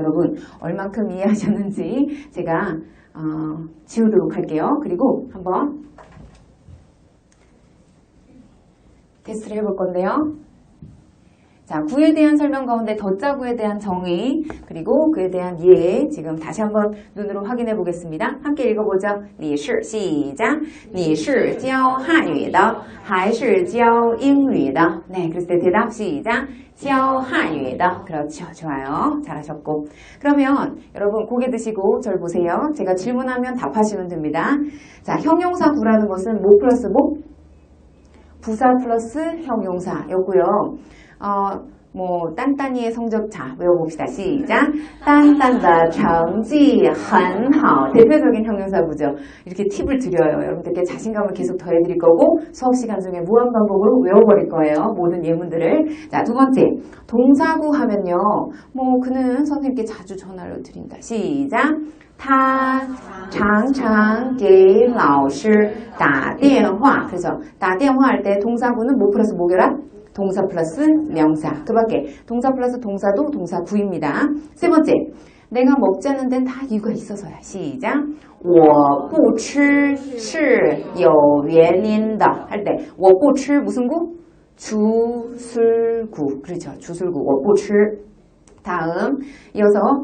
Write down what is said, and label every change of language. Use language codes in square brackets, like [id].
[ko] 여러분 얼만큼 이해하셨는지 제가 지우도록 할게요. 그리고 한번 테스트를 해볼 건데요. 자, 구에 대한 설명 가운데 덧자구에 대한 정의 그리고 그에 대한 이해 지금 다시 한번 눈으로 확인해 보겠습니다. 함께 읽어보죠. 你是 시작. [zh] 你是教汉语的还是教英语的 [ko] 네, 그랬을 때 대답 시작. [zh] 教汉语的 [ko] 그렇죠. 좋아요. 잘하셨고 그러면 여러분 고개 드시고 절 보세요. 제가 질문하면 답하시면 됩니다. 자, 형용사 구라는 것은 뭐 플러스 뭐? 부사 플러스 형용사였고요. 뭐 딴딴이의 성적 자 외워봅시다. 시작. [zh] 淡淡的成绩很好 [ko] 대표적인 형용사구죠. 이렇게 팁을 드려요. 여러분들께 자신감을 계속 더해드릴 거고 수업 시간 중에 무한 반복으로 외워버릴 거예요. 모든 예문들을. 자, 두 번째 동사구 하면요. 뭐 그는 선생님께 자주 전화를 드린다. 시작. [zh] 他常常给老师打电话 [ko] 그래서 打电话할 때 동사구는 뭐 플러스 뭐 결합? 동사 플러스 명사. 그 밖에 동사 플러스 동사도 동사구입니다. 세 번째, 내가 먹지 않는 데는 다 이유가 있어서야. 시작. [zh] 我不吃是有原因的 [ko] 할 때 [zh] 我不吃 [ko] 무슨 구? 주술구. 그렇죠. 주술구. 我不吃 다음 이어서